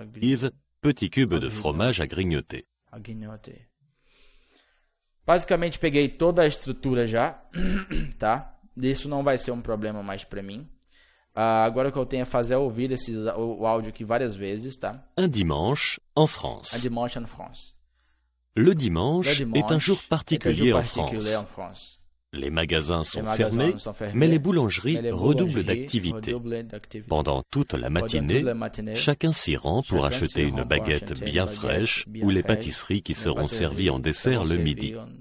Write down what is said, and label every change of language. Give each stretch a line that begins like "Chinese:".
French: Olives, petits cubes de fromage à grignoter.
Portuguese: Basicamente peguei toda a estrutura já, tá? Isso não vai ser um problema mais para mim. Agora o que eu tenho a fazer é ouvir o áudio aqui várias vezes, tá?
French: Un dimanche en France. Un dimanche en France. Le dimanche est un jour particulier en France. Les magasins sont fermés, mais les boulangeries redoublent d'activité. Pendant toute la matinée, chacun s'y rend pour acheter une baguette bien fraîche ou les pâtisseries qui seront servies en dessert le midi.